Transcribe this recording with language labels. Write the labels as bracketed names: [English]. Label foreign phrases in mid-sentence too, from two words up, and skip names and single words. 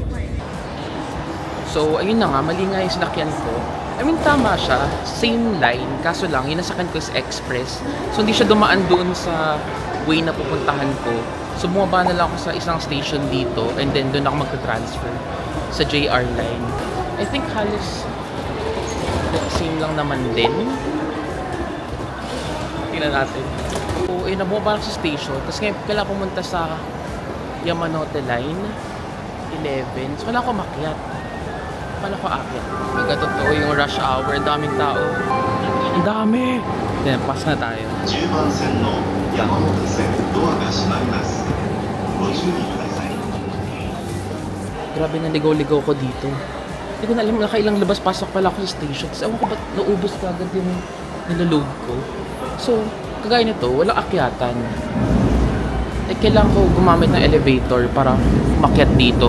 [Filipino] So, ayun na nga, mali nga yung sinakyan ko. [English] I mean, [Filipino] tama siya. [English] Same line. [Filipino] Kaso lang, yung nasakyan ko [English] is express. [Filipino] So, hindi siya dumaan doon sa way na pupuntahan ko. So, bumaba na lang ako sa isang station dito. [English] And then, [Filipino] doon ako magta-transfer sa JR line. [English] I think [Filipino] halos same lang naman din. Tingnan natin. So, ayun, bumaba ako sa station. Tapos ngayon, kailangan pumunta sa Yamanote Line 11. So, wala ako makyat. Paano ko akit? Magkatotoo yung [English] rush hour. [Filipino] Ang daming tao. Ang dami! Then, pass na tayo. [Japanese] 10 番線の山手線ドアが閉まります。ご注意ください。 [Filipino] Grabe na ligaw-ligaw ko dito. Hindi ko na alam, nakailang labas-pasok pala ako sa station. Kasi ewan ko ba't naubos ka agad yung nilaload ko. So, kagaya nito, walang akyatan. Eh, kailangan ko gumamit ng elevator para makyat dito.